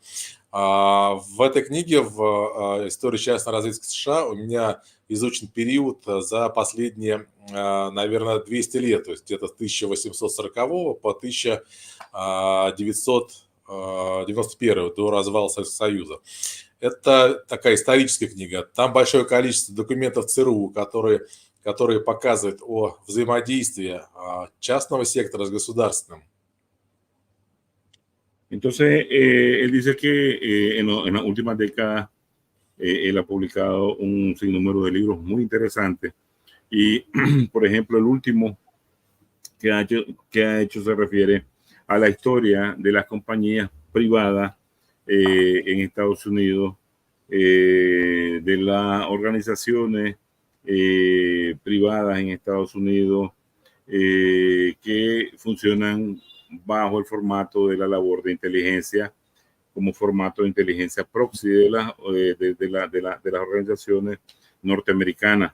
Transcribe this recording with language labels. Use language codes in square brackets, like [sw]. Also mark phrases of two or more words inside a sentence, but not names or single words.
[ru] В этой книге, в «Истории частной разведки США», у меня изучен период за последние, наверное, 200 лет, то есть где-то с 1840 по 1991, до развала Советского Союза. Это такая историческая книга. Там большое количество документов ЦРУ, которые показывают о взаимодействии частного сектора с государственным. [es] Entonces, él dice que en las últimas décadas él ha publicado un sinnúmero de libros muy interesantes, y por ejemplo el último que ha hecho se refiere a la historia de las compañías privadas en Estados Unidos, de las organizaciones privadas en Estados Unidos que funcionan bajo el formato de la labor de inteligencia, como formato de inteligencia proxy de las organizaciones norteamericanas.